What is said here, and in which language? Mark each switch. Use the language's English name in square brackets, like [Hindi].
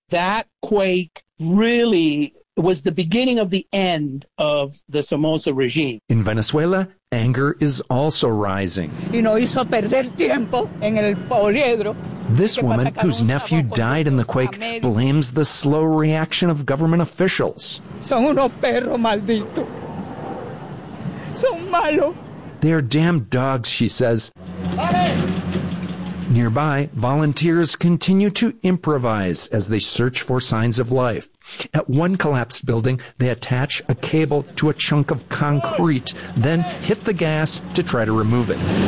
[English] That quake really was the beginning of the end of the Somoza regime. In Venezuela, anger is also rising. This woman, whose nephew died in the quake, blames the slow reaction of government officials. [Spanish] Son unos perros malditos. Son malos. [English] They are damn dogs, she says. Nearby, volunteers continue to improvise as they search for signs of life. At one collapsed building, they attach a cable to a chunk of concrete, then hit the gas to try to remove it.